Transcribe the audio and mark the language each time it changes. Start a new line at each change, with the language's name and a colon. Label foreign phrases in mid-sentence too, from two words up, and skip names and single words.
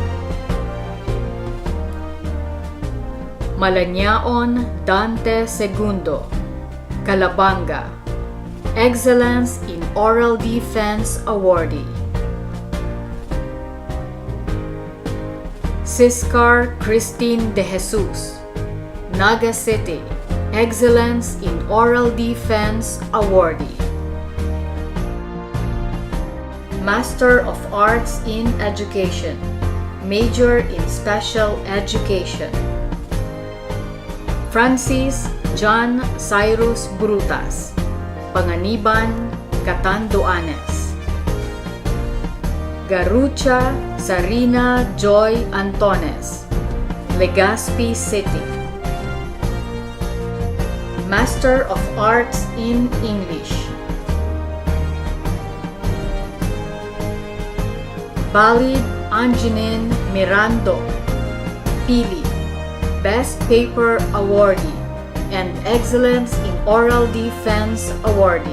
English: Malanyaon Dante Segundo, Calabanga, Excellence in Oral Defense Awardee. Siscar Christine De Jesus, Naga City, Excellence in Oral Defense Awardee. Master of Arts in Education, Major in Special Education. Francis John Cyrus Brutas, Panganiban, Catanduanes. Garucha Sarina Joy Antones, Legazpi City. Master of Arts in English. Balid Angeline Mirando, Pili, Best Paper Awardee and Excellence in Oral Defense Awardee.